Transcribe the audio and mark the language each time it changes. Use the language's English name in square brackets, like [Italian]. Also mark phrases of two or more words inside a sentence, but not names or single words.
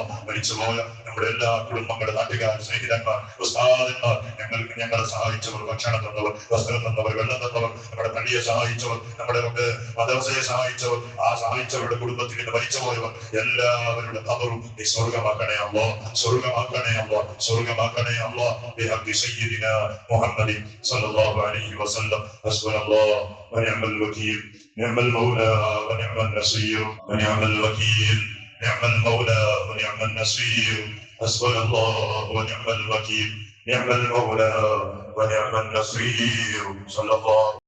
[Malayalam] മരിച്ചുപോയ നമ്മുടെ എല്ലാ കുടുംബങ്ങളുടെ നാട്ടുകാർ, സ്നേഹിതന്മാർ, ഉസ്താദന്മാർ, ഞങ്ങളെ സഹായിച്ചവർ, ഭക്ഷണം തന്നവർ, വസ്ത്രം തന്നവർ, വെള്ളം തന്നവർ, നമ്മുടെ പള്ളിയെ സഹായിച്ചവർ, നമ്മുടെ മദ്രസയെ സഹായിച്ചവർ, ആ സഹായിച്ചവരുടെ കുടുംബത്തിൽ നിന്ന് മരിച്ചുപോയവർ എല്ലാവരുടെ ഖബറും നീ സ്വർഗമാക്കണേ അല്ലാഹ്. സ്വർഗമാക്കണേ അല്ലാഹ്. സ്വർഗമാക്കണേ അല്ലാഹ്. [Arabic] بحق سيدنا محمد صلى الله عليه وسلم. ഹസ്ബുനല്ലാഹ് ونعم الوكيل، نعم المولى ونعم النصير، ونعم الوكيل، نعم المولى ونعم النصير. حسبنا الله ونعم الوكيل، نعم المولى ونعم النصير. صلى الله